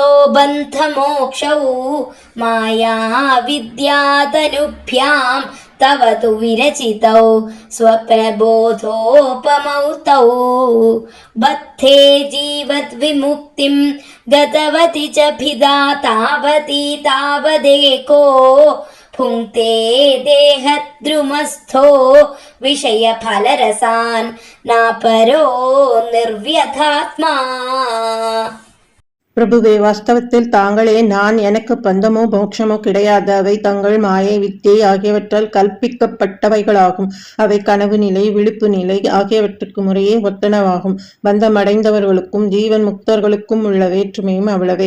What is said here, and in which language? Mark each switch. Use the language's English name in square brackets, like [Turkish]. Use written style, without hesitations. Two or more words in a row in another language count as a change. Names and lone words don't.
[Sanskrit] बन्धमोक्षौ माया विद्यातनुभ्यां तव तु विरचितौ स्वप्रबोधोपमौ तौ बद्धे जीवद्विमुक्तिं गतवति च भिदा तावती तावदेको भुङ्क्ते देहद्रुमस्थो विषयफलरसान् नापरो निर्व्यथात्मा. [Tamil] பிரபுவே, வாஸ்தவத்தில் தாங்களே நான், எனக்கு பந்தமோ மோட்சமோ கிடையாது. அவை தங்கள் மாயை வித்தை ஆகியவற்றால் கற்பிக்கப்பட்டவைகளாகும். அவை கனவு நிலை, விழிப்பு நிலை ஆகியவற்றுக்கு முறையே ஒத்தனவாகும். பந்தமடைந்தவர்களுக்கும் ஜீவன் முக்தர்களுக்கும் உள்ள வேற்றுமையும் அவ்வளவே.